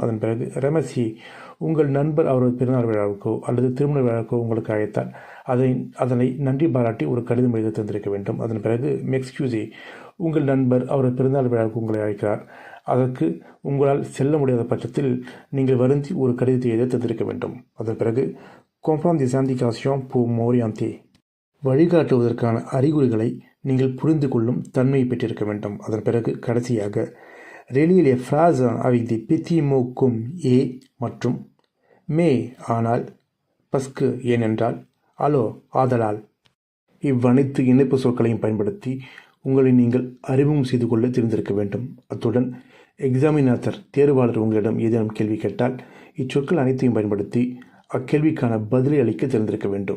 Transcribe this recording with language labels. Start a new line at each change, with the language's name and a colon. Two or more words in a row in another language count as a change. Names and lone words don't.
Tamil: அதன் பிறகு ரெமசி, உங்கள் நண்பர் அவரது பிறந்தநாள் விழாவுக்கோ அல்லது திருமண விழாவுக்கோ உங்களுக்கு அழைத்தால் அதனை நன்றி பாராட்டி ஒரு கடிதம் எழுத தெரிந்திருக்க வேண்டும். அதன் பிறகு மெக்ஸ்கியூசி, உங்கள் நண்பர் அவரது பிறந்தநாள் விழாவுக்கு உங்களை அழைக்கிறார், அதற்கு உங்களால் செல்ல முடியாத பட்சத்தில் நீங்கள் வருந்தி ஒரு கடிதத்தை எழுத தெரிந்திருக்க வேண்டும். அதன் பிறகு
French: comprendre des indications pour m'orienter,
Tamil: வழிகாட்டுவதற்கான அறிகுறிகளை நீங்கள் புரிந்து கொள்ளும் தன்மையை பெற்றிருக்க வேண்டும். அதன் பிறகு கடைசியாக
French: relire les phrases avec des petits mots comme et
Tamil: மற்றும் mais ஆனால், பஸ்கு ஏனென்றால், அலோ ஆதலால், இவ்வனைத்து இணைப்பு சொற்களையும் பயன்படுத்தி உங்களை நீங்கள் அறிமுகம் செய்து கொள்ள தெரிந்திருக்க வேண்டும். அத்துடன் எக்ஸாமினேட்டர் தேர்வாளர் உங்களிடம் ஏதேனும் கேள்வி கேட்டால் இச்சொற்கள் அனைத்தையும் பயன்படுத்தி அக்கேள்விக்கான பதிலை அளிக்க தெரிந்திருக்க வேண்டும்.